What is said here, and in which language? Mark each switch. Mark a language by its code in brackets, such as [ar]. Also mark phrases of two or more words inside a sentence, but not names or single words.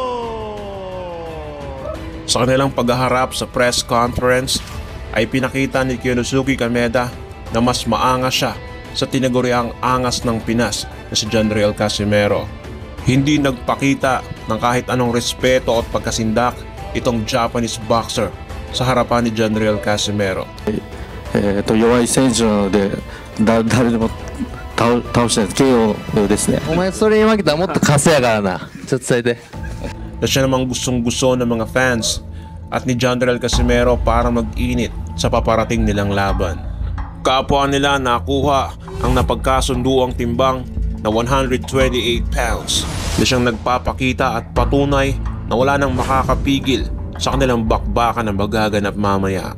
[tl] Sa kanilang paghaharap sa [en] press conference [tl] ay pinakita ni Konosuke Kameda na mas maangas siya sa tinaguriang angas ng Pinas na si John Riel Casimero. Hindi nagpakita ng kahit anong respeto at pagkasindak itong [en] Japanese boxer [tl] sa harapan ni John Riel Casimero. [ja] 弱い選手なので誰でも倒せない KO ですね。お前それに負けたらもっとカスやからな。ちょっと伝えて。 [tl] Na siya namang gustong-gusto ng mga fans at ni John Riel Casimero para mag-init sa paparating nilang laban. Kapwa nila nakuha ang napagkasunduang timbang na 128 pounds na siyang nagpapakita at patunay na wala nang makakapigil sa kanilang bakbakan na magaganap mamaya.